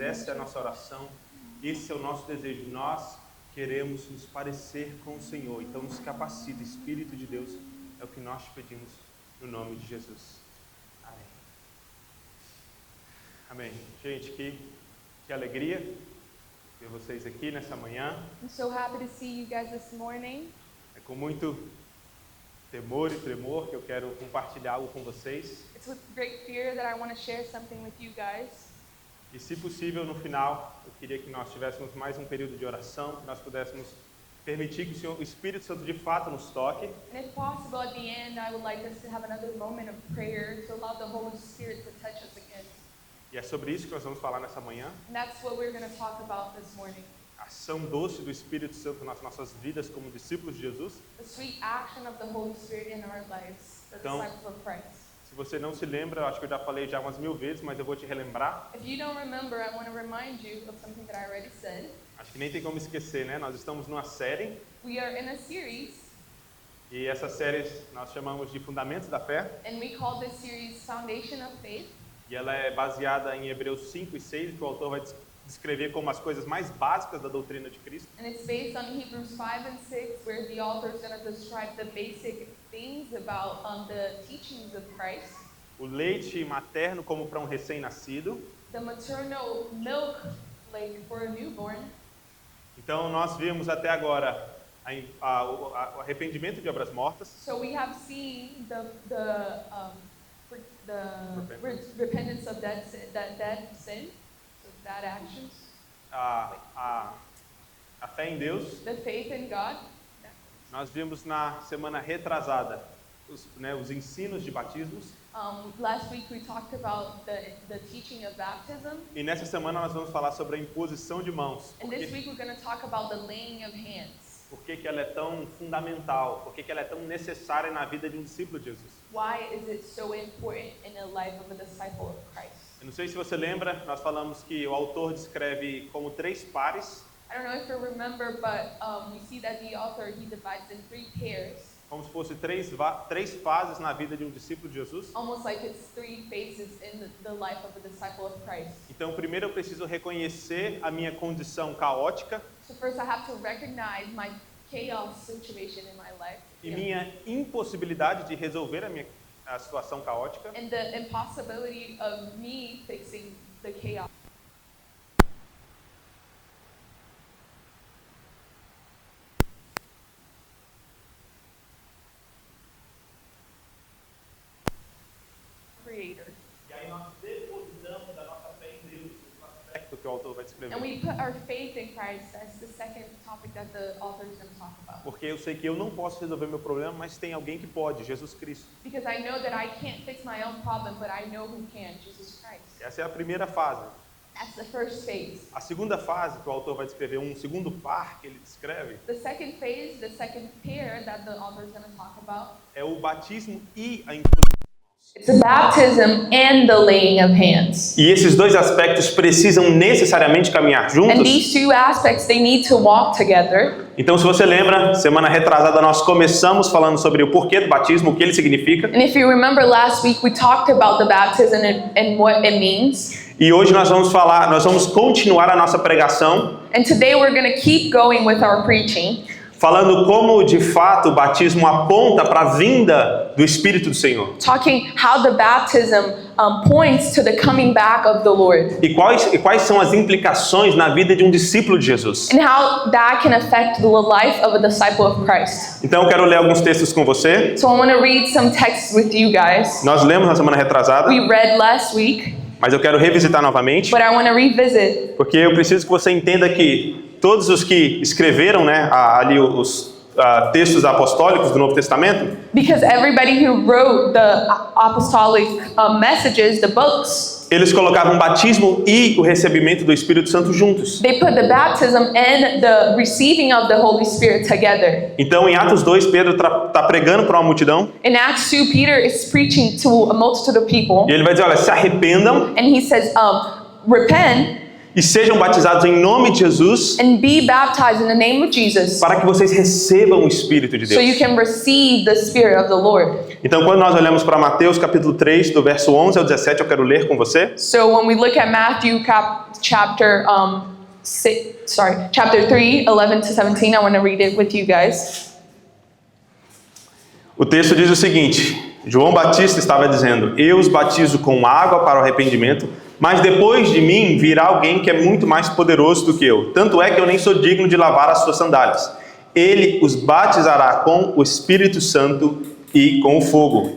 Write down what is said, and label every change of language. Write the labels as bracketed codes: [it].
[pt] Essa é a nossa oração, esse é o nosso desejo. Nós queremos nos parecer com o Senhor, então nos capacita, Espírito de Deus, é o que nós te pedimos, no nome de Jesus. Amém. Amém. Gente, que alegria ver vocês aqui nessa manhã. [en] I'm so happy to see you guys this morning. [pt] É com muito temor e tremor que eu quero compartilhar algo com vocês. [en] It's with great fear that I want to share something with you guys. [pt] E se possível, no final, eu queria que nós tivéssemos mais um período de oração, que nós pudéssemos permitir que o Espírito Santo de fato nos toque. [en] And if possible, at the end, I would like us to have another moment of prayer to allow the Holy Spirit to touch us again. [pt] E é sobre isso que nós vamos falar nessa manhã. [en] And that's what we're going to talk about this morning. [pt] A ação doce do Espírito Santo nas nossas vidas como discípulos de Jesus. [en] The sweet action of the Holy Spirit in our lives, the [pt] Então, [en] disciples of Christ. [pt] Se você não se lembra, eu acho que eu já falei já umas 1000 vezes, mas eu vou te relembrar. [en] If you don't remember, I want to remind you of something that I already said. [pt] Acho que nem tem como esquecer, né? Nós estamos numa série, [en] We are in a series, [pt] e essa série nós chamamos de Fundamentos da Fé, [en] and we call this series Foundation of Faith. [pt] e ela é baseada em Hebreus 5 e 6, que o autor vai descrever como as coisas mais básicas da doutrina de Cristo. [en] And it's based on Hebrews 5 and 6, where the author is going to describe the basic things about the teachings of Christ. [pt] O leite materno como para um recém-nascido. [en] The maternal milk, like for a newborn. [pt] Então nós vimos até agora o arrependimento de obras mortas, [en] So we have seen the repentance of dead sin, so bad actions, [pt] a fé em Deus. [en] the faith in God. [pt] Nós vimos na semana retrasada os ensinos de batismos. [en] Last week we talked about the teaching of baptism, [pt] E nessa semana nós vamos falar sobre a imposição de mãos. [en] and this week we're going to talk about the laying of hands. [pt] Por que ela é tão fundamental? Por que ela é tão necessária na vida de um discípulo de Jesus? [en] Why is it so important in the life of a disciple of Christ? [pt] Eu não sei se você lembra, nós falamos que o autor descreve como 3 pares, [en] I don't know if you remember, but we see that the author, he divides in 3 pairs, [pt] como se fosse 3 fases na vida de um discípulo de Jesus. [en] almost like it's 3 phases in the life of a disciple of Christ. [pt] Então, primeiro eu preciso reconhecer a minha condição caótica [en] So first I have to recognize my chaos situation in my life, [pt] e minha impossibilidade de resolver a situação caótica. [en] and the impossibility of me fixing the chaos. Creator. [pt] E aí nós depositamos a nossa fé em Deus, esse aspecto que o autor vai descrever. [en] And we put our faith in Christ. That's the second topic that the author is going to talk about. [pt] Porque eu sei que eu não posso resolver meu problema, mas tem alguém que pode, Jesus Cristo. [en] Because I know that I can't fix my own problem, but I know who can, Jesus Christ. [pt] Essa é a primeira fase. [en] That's the first phase. [pt] A segunda fase que o autor vai descrever, um segundo par que ele descreve, [en] The second phase, the second pair that the author is going to talk about, [pt] é o batismo e a imposição. [en] it's the baptism and the laying of hands. [pt] E esses dois aspectos precisam necessariamente caminhar [en] And these two aspects, they need to walk together. [pt] Então, se você lembra, semana retrasada nós começamos falando sobre o porquê do batismo, o que ele significa. [en] And if you remember last week, we talked about the baptism and what it means. [pt] E hoje nós vamos continuar a nossa pregação, [en] And today we're going to keep going with our preaching, [pt] falando como de fato o batismo aponta para a vinda do Espírito do Senhor. [en] talking how the baptism points to the coming back of the Lord. [pt] E quais são as implicações na vida de um discípulo de Jesus. [en] And how that can affect the life of a disciple of Christ. [pt] Então eu quero ler alguns textos com você. [en] So I want to read some texts with you guys. [pt] Nós lemos na semana retrasada, [en] We read last week, [pt] mas eu quero revisitar novamente, [en] but I want to revisit. [pt] porque eu preciso que você entenda que todos os que escreveram, né, ali os textos apostólicos do Novo Testamento, [en] Because everybody who wrote the apostolic messages, the books, [pt] eles colocavam batismo e o recebimento do Espírito Santo juntos. [en] they put the baptism and the receiving of the Holy Spirit together. [pt] Então, em Atos 2, Pedro está pregando para uma multidão [en] In Acts 2, Peter is preaching to a multitude of people, [pt] e ele vai dizer, olha, se arrependam [en] and he says, repent [pt] e sejam batizados em nome de Jesus [en] and be baptized in the name of Jesus, [pt] para que vocês recebam o Espírito de [en] so you [pt] Deus. [en] can receive the Spirit of the Lord. [pt] Então, quando nós olhamos para Mateus capítulo 3, do verso 11 ao 17, eu quero ler com você. [en] So when we look at Matthew chapter 3, 11 to 17, I want to read it with you guys. [pt] O texto diz o seguinte: João Batista estava dizendo, eu os batizo com água para o arrependimento, Mas depois de mim virá alguém que é muito mais poderoso do que eu. Tanto é que eu nem sou digno de lavar as suas sandálias. Ele os batizará com o Espírito Santo e com o fogo.